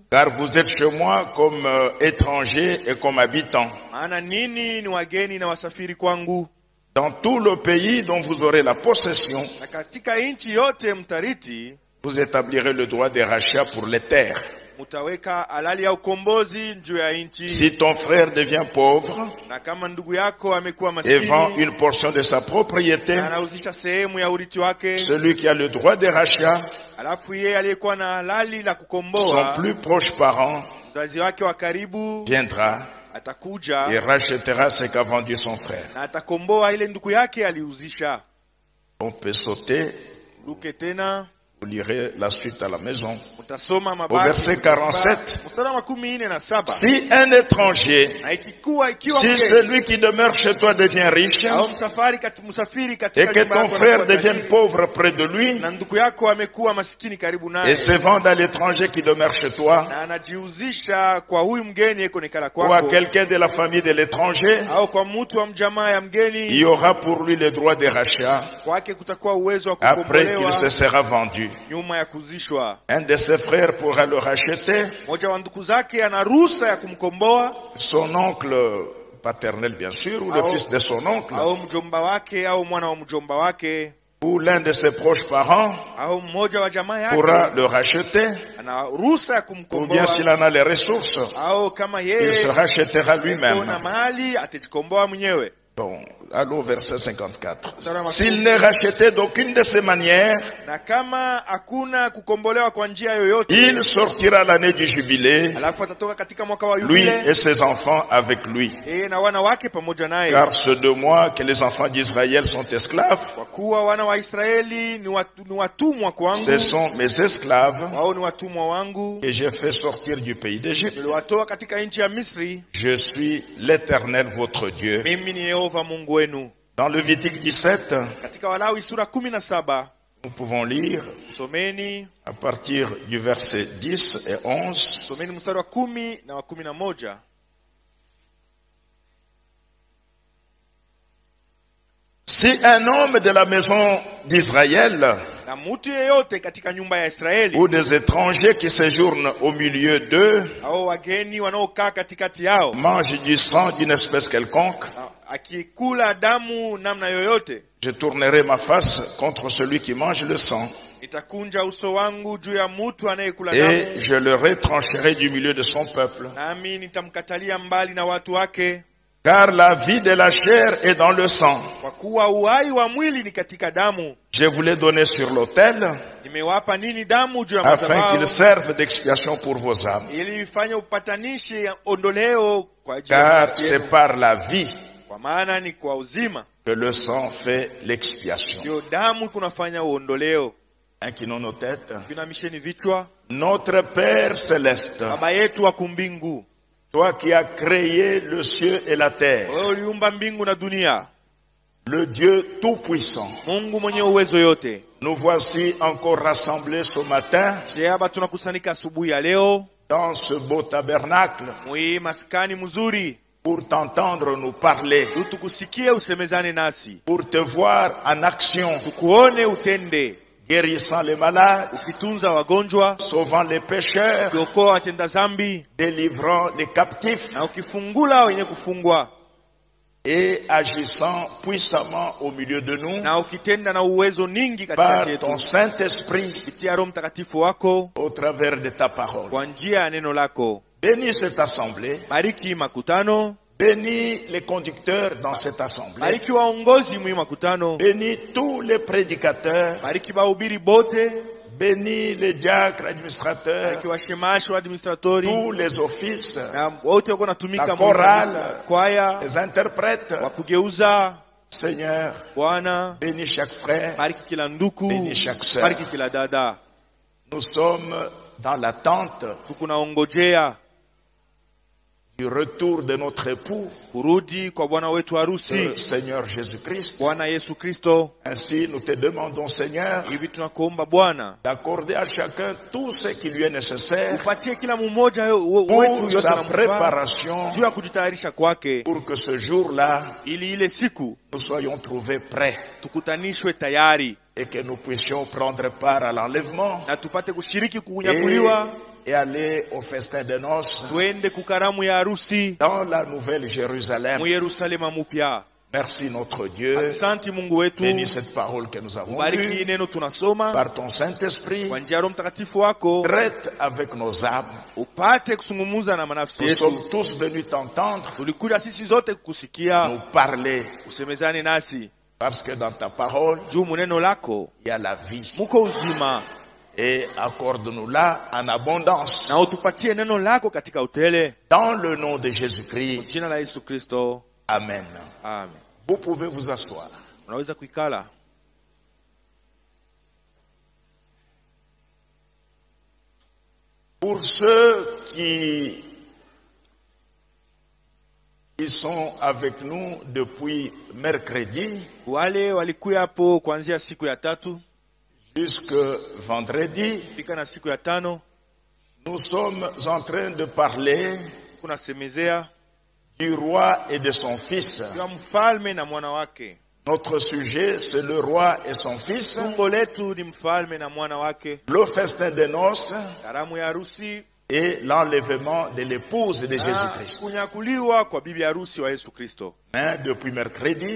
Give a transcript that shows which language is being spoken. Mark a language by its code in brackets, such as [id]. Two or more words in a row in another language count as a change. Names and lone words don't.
[fr] car vous êtes chez moi comme étrangers et comme habitants. [sw] maana nini ni wageni na wasafiri kwangu. [fr] Dans tout le pays dont vous aurez la possession, [sw] Na katika nchi yote mtariti, [fr] vous établirez le droit des rachats pour les terres. [sw] mutaweka halali ya ukombozi juu ya nchi. [fr] Si ton frère devient pauvre [sw] Na kama ndugu yako amekuwa [fr] et vend [sw] maskini [fr] une portion de sa propriété, [sw] na anauzisha sehemu ya urithi wake, [fr] celui qui a le droit des rachats, [sw] alafu yeye aliyekuwa na halali la [fr] son [sw] kukomboa, [fr] plus proche parent, [sw] mzazi wake wa karibu [fr] viendra [sw] atakuja [fr] et rachètera ce qu'a vendu son frère. [sw] na atakomboa ile ndugu yake aliuzisha. [fr] On peut sauter, [sw] Luke tena [fr] vous lirez la suite à la maison. [sw] utasoma [fr] Au [sw] mabaki [fr] verset 47. [sw] mstari wa 47. [fr] Si un étranger, [sw] Na ikiwa [fr] si [sw] mgeni [fr] celui qui demeure chez toi devient riche [sw] au msafiri [fr] et [sw] katika [fr] que [sw] nyumba [fr] ton [sw] yako [fr] frère [sw] anakuwa [fr] devienne [sw] tajiri, [fr] pauvre près de lui [sw] na ndugu yako amekuwa maskini karibu [fr] et [sw] naye [fr] se vende à l'étranger qui demeure chez toi [sw] na anajiuzisha kwa huyu mgeni yeko nekala [fr] ou à [sw] kwako [fr] quelqu'un de la famille de l'étranger, [sw] au kwa mtu wa mjamaa ya [fr] il [sw] mgeni, [fr] y aura pour lui le droit des rachats [sw] kwake kutakuwa uwezo wa [fr] après qu'il [sw] kukombolewa [fr] se sera vendu. [sw] nyuma ya kuzishwa. [fr] Un de ses frères pourra le racheter, [sw] Mmoja wa ndugu zake ana ruhusa ya kumkomboa, [fr] son oncle paternel bien sûr, ou le fils de son oncle, [sw] au mjomba wake au mwana wa mjomba wake [fr] ou l'un de ses proches parents [sw] au mmoja wa jamaa [fr] pourra [sw] yake [fr] le racheter, [sw] ana ruhusa ya [fr] ou bien [sw] kumkomboa, [fr] s'il en a les ressources, [sw] au kama [fr] il [sw] yeye [fr] se rachètera [sw] kuna [fr] lui-même. [sw] mali atajikomboa mwenyewe. [fr] Bon, Allons au verset 54. S'il n'est racheté d'aucune de ces manières, [sw] na kama hakuna kukombolewa kwa njia yoyote, [fr] il sortira l'année du jubilé, [sw] alafu atatoka katika mwaka wa [fr] lui [sw] yubile, [fr] et ses enfants avec lui. [sw] na wana wake pamoja naye. [fr] Car c'est de moi que les enfants d'Israël sont esclaves. [sw] Kwa kuwa wana wa Israeli ni watumwa kwangu. [fr] Ce sont mes esclaves [sw] Wao ni watumwa wangu. [fr] que j'ai fait sortir du pays d'Égypte. [sw] Niliwatoa katika nchi ya Misri. [fr] Je suis l'Éternel votre Dieu. [sw] Mimi ni Yehova Mungu wenu. [fr] Dans Lévitique 17, [sw] Katika Walawi sura 17, [fr] nous pouvons lire [sw] someni [fr] à partir du verset 10 et 11. [sw] someni mstari wa 10 na wa 11. [fr] Si un homme de la maison d'Israël [sw] Na mtu yeyote katika nyumba ya Israeli [fr] ou des étrangers qui séjournent au milieu d'eux [sw] au wageni wanaokaa katikati yao [fr] mange du sang d'une espèce quelconque, [sw] akikula damu namna yoyote, [fr] je tournerai ma face contre celui qui mange le sang [sw] nitakunja uso wangu juu ya mtu anayekula [fr] et [sw] damu, [fr] je le retrancherai du milieu de son peuple. [sw] nami nitamkatalia mbali na watu wake. [fr] Car la vie de la chair est dans le sang. [sw] Kwa kuwa uhai wa mwili ni katika damu. [fr] Je vous l'ai donné sur l'autel [sw] Nimewapa nini damu juu ya [fr] afin [sw] madhabahu, [fr] qu'il serve d'expiation pour vos âmes. [sw] ili ifanye upatanishi, ondoleo kwa ajili ya [fr] Car [sw] nafsi yenu. [fr] c'est par la vie [sw] Kwa maana ni kwa uzima [fr] que le sang fait l'expiation. [sw] ndio damu kunafanya uondoleo. [fr] Inclinons nos têtes. [sw] Vinamisheni vichwa. [fr] Notre Père céleste, [sw] Baba yetu wa kumbingu, [fr] toi qui as créé le ciel et la terre, [sw] wewe uliumba mbingu na dunia, [fr] le Dieu tout-puissant, [sw] Mungu mwenye uwezo yote, [fr] nous voici encore rassemblés ce matin [sw] hapa tunakusanyika asubuhi ya leo [fr] dans ce beau tabernacle [sw] mwi maskani mzuri, [fr] pour t'entendre nous parler, [sw] tukusikie usemezane nasi, [fr] pour te voir en action, [sw] tukuone utende, [fr] guérissant les malades, [sw] ukitunza wagonjwa, [fr] sauvant les pécheurs, [sw] ukiokoa watenda zambi, [fr] délivrant les captifs [sw] na ukifungula wenye kufungwa, [fr] et agissant puissamment au milieu de nous [sw] na ukitenda na uwezo ningi [fr] par [sw] katikati yetu [fr] ton Saint-Esprit [sw] kupitia Roho Mtakatifu wako [fr] au travers de ta parole. [sw] kwa njia ya neno lako. [fr] Bénis cette assemblée, [sw] Bariki makutano, [fr] bénis les conducteurs dans cette assemblée, [sw] bariki waongozi mwi makutano, [fr] bénis tous les prédicateurs, [sw] bariki bahubiri bote, [fr] bénis les diacres administrateurs, [sw] bariki washemashi wa administratori [fr] tous les offices, [sw] na wote wako natumika [fr] la [sw] mwi [fr] chorale, [sw] kanisa, kwaya, [fr] les interprètes. [sw] wakugeuza. [fr] Seigneur, [sw] Bwana, [fr] bénis chaque frère, [sw] bariki kila nduku, [fr] bénis chaque sœur. [sw] bariki kila dada. [fr] Nous sommes dans l'attente [sw] Tukunaongojea [fr] du retour de notre époux, [sw] kurudi kwa Bwana wetu harusi, [fr] le Seigneur Jésus-Christ. [sw] Bwana Yesu Kristo. [fr] Ainsi, nous te demandons, Seigneur, [sw] Hivi tunakuomba Bwana, [fr] d'accorder à chacun tout ce qui lui est nécessaire [sw] upatie kila mmoja wetu [fr] pour [sw] yote [fr] sa [sw] na mfaa [fr] préparation, [sw] juu ya kujitayarisha kwake, [fr] pour que ce jour-là, [sw] ili ile siku [fr] nous soyons trouvés prêts [sw] tukutanishwe tayari [fr] et que nous puissions prendre part à l'enlèvement [sw] na tupate kushiriki kunyakuliwa, [fr] et aller au festin de noces [sw] tuende kukaramu ya harusi [fr] dans la nouvelle Jérusalem. [sw] mu Yerusalema mupya. [fr] Merci notre Dieu. [sw] Asante Mungu wetu, [fr] Bénis cette parole que nous avons [sw] bariki [fr] lue [sw] neno tunasoma [fr] par ton Saint-Esprit. [sw] kwa njia ya Roho Mtakatifu wako, [fr] Traite avec nos âmes. [sw] upate kusungumuza na manafsi [fr] Nous [sw] yetu. [fr] sommes tous venus t'entendre, [sw] Tulikuja sisi zote kukusikia, [fr] nous parler, [sw] usemezane nasi [fr] parce que dans ta parole, [sw] juu muneno lako [fr] il y a la vie. [sw] muko uzima, [fr] Et accorde-nous là en abondance. [sw] na utupatie neno lako katika utele, [fr] Dans le nom de Jésus-Christ. [sw] jina la Yesu Kristo, [fr] Amen. [sw] amen. [fr] Vous pouvez vous asseoir. [sw] Unaweza kuikala. [fr] Pour ceux qui sont avec nous depuis mercredi [sw] Wale walikuya hapo kuanzia siku ya tatu [fr] jusque vendredi, [sw] fika na siku ya tano, [fr] nous sommes en train de parler [sw] kuna semezea [fr] du roi et de son fils. [sw] ya mfalme na mwana wake. [fr] Notre sujet, c'est le roi et son fils, [sw] Tumbo letu ni mfalme na mwana wake, [fr] le festin de noces [sw] karamu ya harusi [fr] et l'enlèvement de l'épouse de [sw] na [fr] Jésus-Christ. [sw] kunyakuliwa kwa bibi harusi wa Yesu Kristo. [fr] Mais depuis mercredi,